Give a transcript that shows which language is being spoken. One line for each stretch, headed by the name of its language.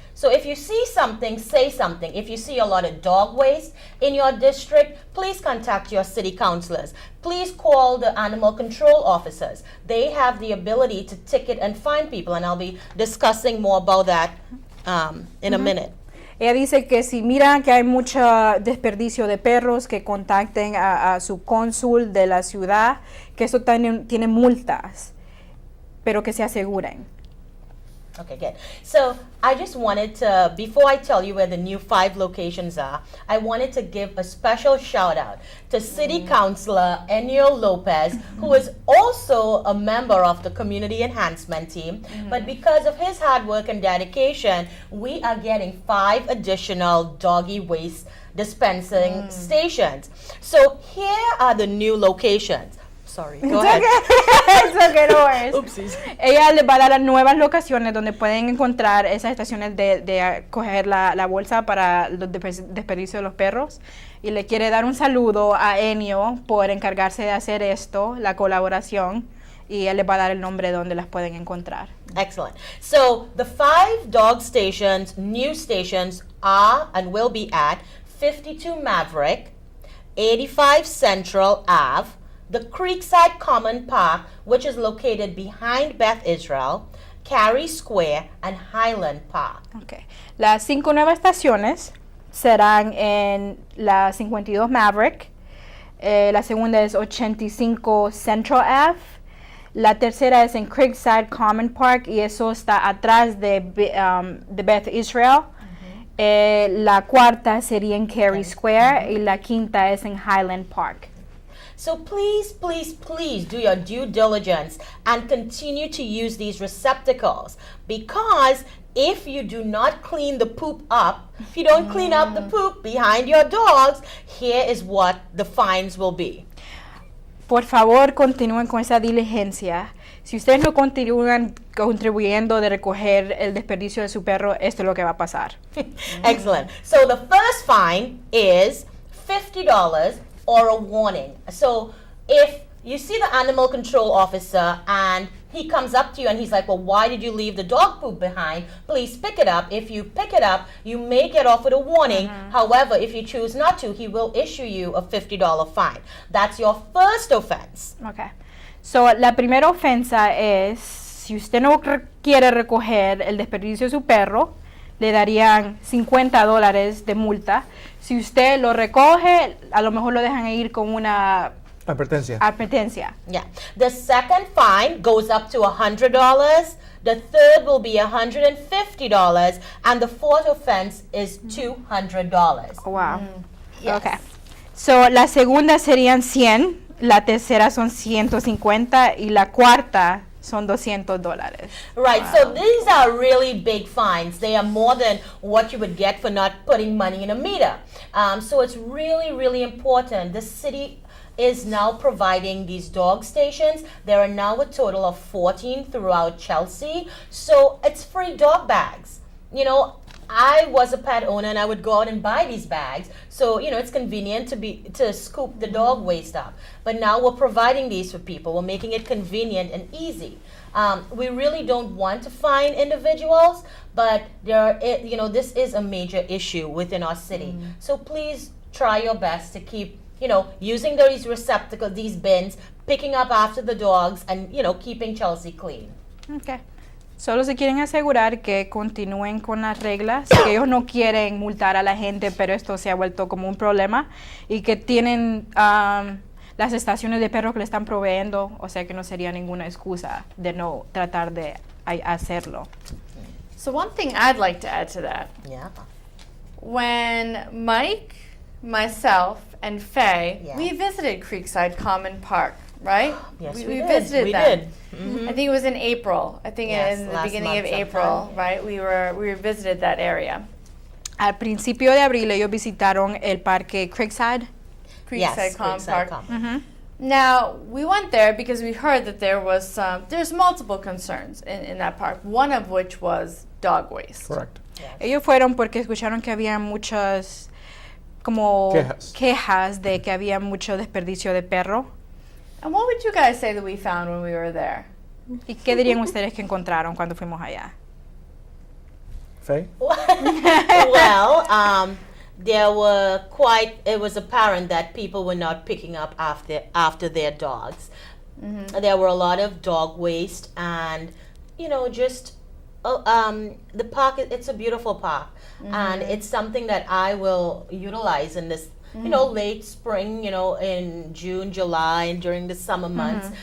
English: So if you see something, say something. If you see a lot of dog waste in your district, please contact your city councilors. Please call the animal control officers. They have the ability to ticket and fine people, and I'll be discussing more about that in a minute.
Spanish: Ella dice que si miran que hay mucho desperdicio de perros, que contacten a su cónsul de la ciudad, que eso tiene multas, pero que se aseguren.
English: Okay, good. So I just wanted to, before I tell you where the new 5 locations are, I wanted to give a special shout out to City Councilor Enio Lopez, who is also a member of the Community Enhancement Team. But because of his hard work and dedication, we are getting 5 additional doggy waste dispensing stations. So here are the new locations. Sorry, go ahead. It's okay, no worries. Oopsies.
Spanish: Ella les va a dar las nuevas locaciones donde pueden encontrar esas estaciones de coger la bolsa para los desperdicios de los perros. Y le quiere dar un saludo a Enio por encargarse de hacer esto, la colaboración. y él les va a dar el nombre de donde las pueden encontrar.
English: Excellent. So the 5 dog stations, new stations, are and will be at 52 Maverick, 85 Central Ave, the Creekside Common Park, which is located behind Beth Israel, Cary Square, and Highland Park. Okay.
Spanish: Las 5 nuevas estaciones serán en la 52 Maverick, la segunda es 85 Central Ave, la tercera es en Creekside Common Park y eso está atrás de Beth Israel. La cuarta sería en Cary Square y la quinta es en Highland Park.
English: So please, please, please do your due diligence and continue to use these receptacles, because if you do not clean the poop up, if you don't clean up the poop behind your dogs, here is what the fines will be.
Spanish: Por favor, continúen con esa diligencia. Si ustedes no continúan contribuyendo de recoger el desperdicio de su perro, esto es lo que va a pasar.
English: Excellent. So the first fine is $50 or a warning. So if you see the animal control officer and he comes up to you and he's like, well, why did you leave the dog poop behind? Please pick it up. If you pick it up, you may get off with a warning. However, if you choose not to, he will issue you a $50 fine. That's your first offense. Okay.
Spanish: So, la primera ofensa es, si usted no quiere recoger el desperdicio de su perro, le darían $50 de multa. Si usted lo recoge, a lo mejor lo dejan ir con una advertencia.
English: Yeah. The second fine goes up to $100. The third will be $150, and the fourth offense is $200. Wow. Yes. Okay.
Spanish: So, la segunda serían 100, la tercera son 150 y la cuarta son $200.
English: Right, so these are really big fines. They are more than what you would get for not putting money in a meter. So it's really, really important. The city is now providing these dog stations. There are now a total of 14 throughout Chelsea. So it's free dog bags. You know, I was a pet owner and I would go out and buy these bags. So, you know, it's convenient to scoop the dog waste up. But now we're providing these for people. We're making it convenient and easy. We really don't want to fine individuals, but this is a major issue within our city. So please try your best to keep, using these receptacles, these bins, picking up after the dogs, and, keeping Chelsea clean. Okay.
Spanish: Solo se quieren asegurar que continúen con las reglas, que ellos no quieren multar a la gente, pero esto se ha vuelto como un problema, y que tienen las estaciones de perros que le están proveyendo, o sea que no sería ninguna excusa de no tratar de hacerlo.
English: So one thing I'd like to add to that. Yeah. When Mike, myself, and Faye, Yeah. we visited Creekside Common Park, right? Yes, we we did. visited We them. did. Mhm. I think it was in April. I think Yes, in the last beginning of month April, sometime. right? We visited that area.
Spanish: Al principio de abril ellos visitaron el parque Creekside.
English: Creekside Common Creekside Common. Now, we went there because we heard that there's multiple concerns in that park, one of which was dog waste. Correct.
Spanish: Ellos fueron porque escucharon que había muchas como quejas de que había mucho desperdicio de perro.
English: And what would you guys say that we found when we were there?
Spanish: ¿Y qué dirían ustedes que encontraron cuando fuimos allá?
English: Faye? Well, it was apparent that people were not picking up after their dogs. There were a lot of dog waste, and the park, it's a beautiful park, and it's something that I will utilize in this late spring, in June, July, and during the summer months.